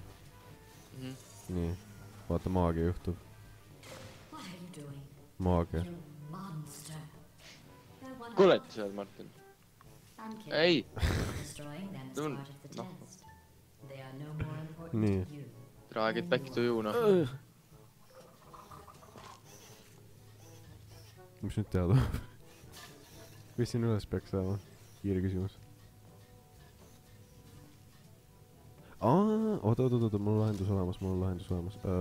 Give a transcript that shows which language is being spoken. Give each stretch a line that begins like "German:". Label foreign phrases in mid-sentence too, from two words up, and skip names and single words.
Estonian: Nii. Vaata, maagia juhtub. Maagia. Kuule, et sa oled Martin. Ei! Nii.
English: Try get back to you,
Estonian: noh. Mis nüüd teha tuleb? Mis siin üles peaks saama? Kiire küsimus. Oota, mul on lahendus olemas.